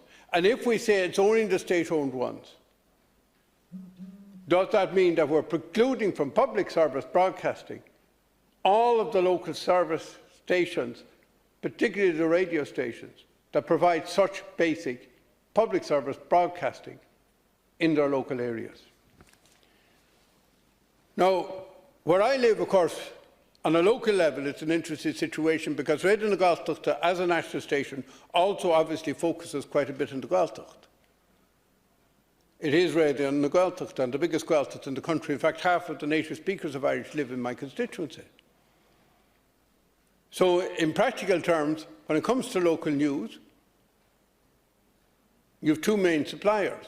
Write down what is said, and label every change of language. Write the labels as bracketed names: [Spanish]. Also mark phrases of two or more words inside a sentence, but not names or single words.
[English] And if we say it's only the state-owned ones, does that mean that we're precluding from public service broadcasting all of the local service stations, particularly the radio stations, that provide such basic public service broadcasting in their local areas? Now, where I live, of course, on a local level, it's an interesting situation, because Radio na Gaeltachta, as a national station, also obviously focuses quite a bit on the Gaeltacht. It is Radio na Gaeltachta, and the biggest Gaeltacht in the country. In fact, half of the native speakers of Irish live in my constituency. So, in practical terms, when it comes to local news, you have two main suppliers.